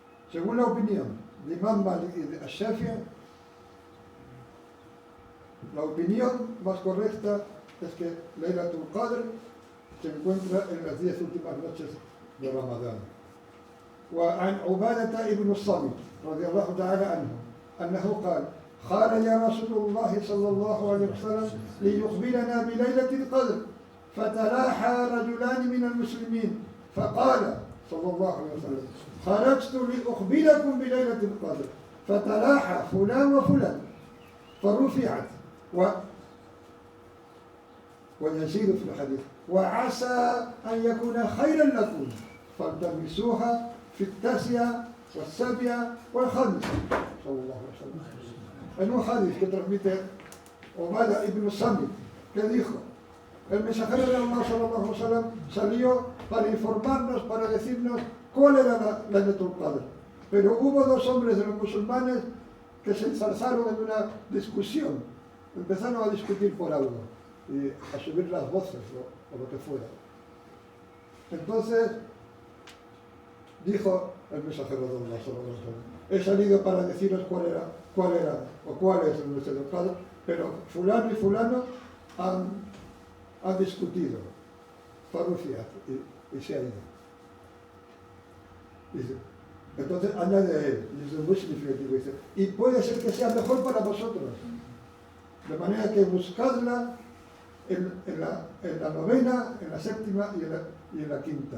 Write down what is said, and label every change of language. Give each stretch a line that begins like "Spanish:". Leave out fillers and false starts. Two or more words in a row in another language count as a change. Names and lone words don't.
Spanish: según la opinión de Imam Malik y de Ash-Shafi'i, la opinión más correcta es que
Arabic: ليلة القدر
Spanish: se encuentra en las 10 últimas noches de Ramadán.
Arabic: وعن عبادة بن الصامت رضي الله تعالى عنه أنه قال خرج رسول الله صلى الله عليه وسلم ليخبرنا بليلة القدر فتلاحى رجلان من المسلمين فقال صلى الله عليه وسلم خرجت لأخبركم بليلة القدر فتلاحى فلان وفلان فرفعت ويزيد في الحديث وعسى أن يكون خيرا لكم فالتمسوها في التاسعة والسابعة والخامسة صلى الله عليه وسلم.
Spanish: En un hadith que transmite Ubadah ibn Samit, que dijo, el mensajero de Allah
Arabic: صلى الله عليه وسلم
Spanish: salió para informarnos, para decirnos cuál era la
Arabic: ليلة القدر.
Spanish: Pero hubo dos hombres de los musulmanes que se enzarzaron en una discusión, empezaron a discutir por algo y a subir las voces o lo que fuera. Entonces dijo el mensajero de Allah
Arabic: صلى الله عليه وسلم,
Spanish: he salido para deciros cuál era o cuál es el
Arabic: ليلة القدر,
Spanish: pero fulano y fulano han discutido, Farufiat, y se ha ido. Dice, entonces añade él, y es muy significativo, dice, y puede ser que sea mejor para vosotros, de manera que buscadla en la novena, en la séptima y en la quinta.